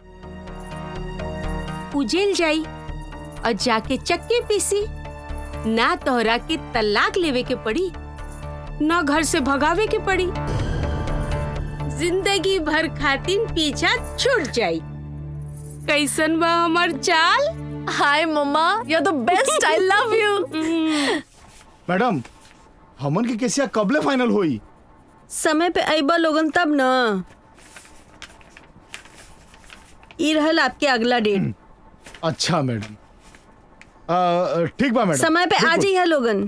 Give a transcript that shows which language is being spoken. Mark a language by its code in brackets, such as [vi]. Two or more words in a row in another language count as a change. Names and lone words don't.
[bho] उजेल जाई और जाके चक्के पीसी, ना तोहरा के तलाक लेवे के पड़ी, ना घर से भगावे के पड़ी, जिंदगी भर खातिर पीछा छूट जाई। कैसन बा हमार चाल? [en] Hi mamma, You are the best, I love you. [bho] मैडम, हमन के केसिया कबले फाइनल हुई? समय पे आइबा लोगन तब न। ई रहल आपके अगला डेट। अच्छा मैडम, ठीक बा मैडम। समय पे आ जाइए लोगन।